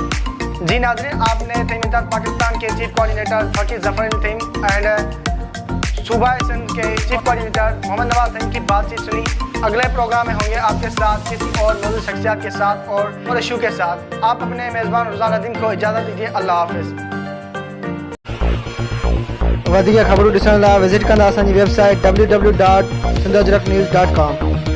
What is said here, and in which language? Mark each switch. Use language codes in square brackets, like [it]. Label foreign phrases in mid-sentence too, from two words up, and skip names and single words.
[ur] جی ناظرین، آپ نے تھیم اتحاد پاکستان کے [en] chief coordinator [ur] فقیر ظفر تھیم اینڈ صوبہ سندھ کے [en] chief coordinator [ur] محمد نواز تھیم کی بات چیت سنی. اگلے پروگرام میں ہوں گے آپ کے ساتھ کسی اور موجود شخصیات کے ساتھ اور ایشو کے ساتھ. آپ اپنے میزبان رضا ندیم کو اجازت دیجیے. اللہ حافظ. [sd] वधीक ख़बरूं ॾिसण लाइ विज़िट कंदा असांजी वेबसाइट www.sindhajraknews.com